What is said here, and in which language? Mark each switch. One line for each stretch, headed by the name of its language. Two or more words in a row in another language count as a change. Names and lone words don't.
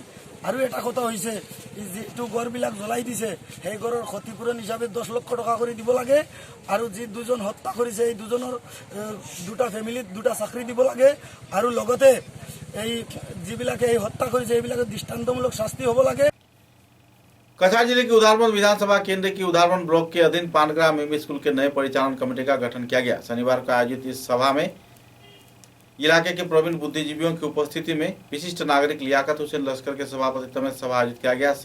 Assamese: আৰু এটা কথা হৈছে, যিটো গড়বিলাক জ্বলাই দিছে সেই গড়ৰ ক্ষতিপূৰণ হিচাপে 10 লক্ষ টকা কৰি দিব লাগে, আৰু যি দুজন হত্যা কৰিছে এই দুজনৰ 2টা ফেমিলিত 2টা চাকৰি দিব লাগে, আৰু লগতে এই যিবিলাকে এই হত্যা কৰিছে এইবিলাকে দৃষ্টান্তমূলক শাস্তি হ'ব লাগে।
Hindi: कछार जिले के उधारबंद विधानसभा केंद्र की उधारबंद ब्लॉक के अधीन पानग्राम एमई स्कूल के नए परिचालन कमेटी का गठन किया गया। शनिवार को आयोजित इस सभा में इलाके के प्रवीण बुद्धिजीवियों की उपस्थिति में विशिष्ट नागरिक लियाकत हुसैन लश्कर के सभापतित्व में सभा आयोजित किया गया।